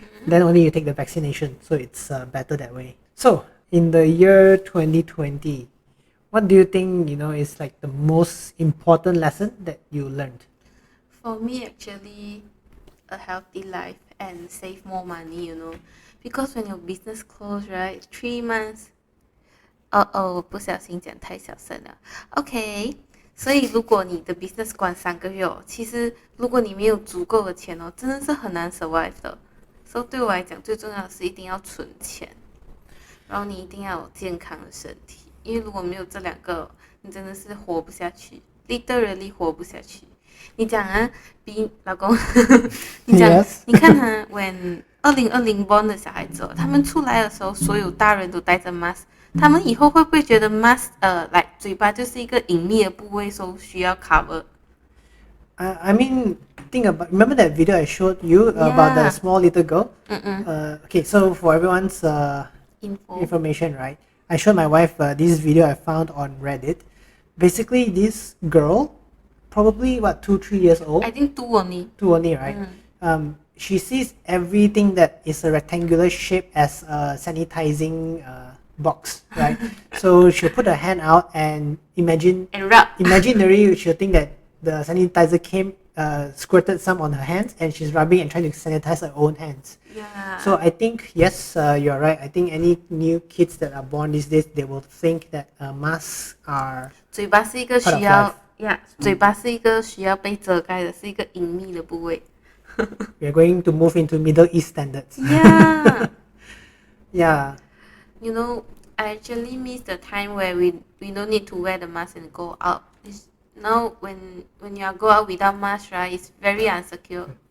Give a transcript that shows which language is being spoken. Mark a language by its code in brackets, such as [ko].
[en] Then only you take the vaccination. So it's better that way. So in the year 2020, what do you think, is like the most important lesson that you learned? For me, actually, a healthy life and save more money, because when your business close, right, 3 months. [zh] 不小心讲太小声了。 OK， 所以如果你的 business 关3个月其实如果你没有足够的钱真的是很难 survive 的。所以对我来讲，最重要的是一定要存钱，然后你一定要有健康的身体，因为如果没有这2个，你真的是活不下去 ，literally 活不下去。你讲啊，比老公，你讲，Yes. 你看他 when 2020 born 的小孩子他们出来的时候，所有大人都戴着 mask， 他们以后会不会觉得 mask 嘴巴就是一个隐秘的部位，所以需要 cover？ [en] I mean, remember that video I showed you about the small little girl? Okay, so for everyone's information, right? I showed my wife this video I found on Reddit. Basically, this girl, probably 2-3 years old. I think 2 only. 2 only, right? She sees everything that is a rectangular shape as a sanitizing box, right? So she'll put her hand out and imagine and rub. Imaginary, she'll think that the sanitizer came, squirted some on her hands, and she's rubbing and trying to sanitize her own hands. Yeah. So I think yes, you're right. I think any new kids that are born these days, they will think that masks are [zh] 嘴巴是一个需要 ，yeah， 嘴巴是一个需要被遮盖的，是一个隐秘的部位。 [en] We're going to move into Middle East standards. Yeah. Yeah. I actually miss the time where we don't need to wear the mask and go out. Now when you go out without mask, right, it's very insecure.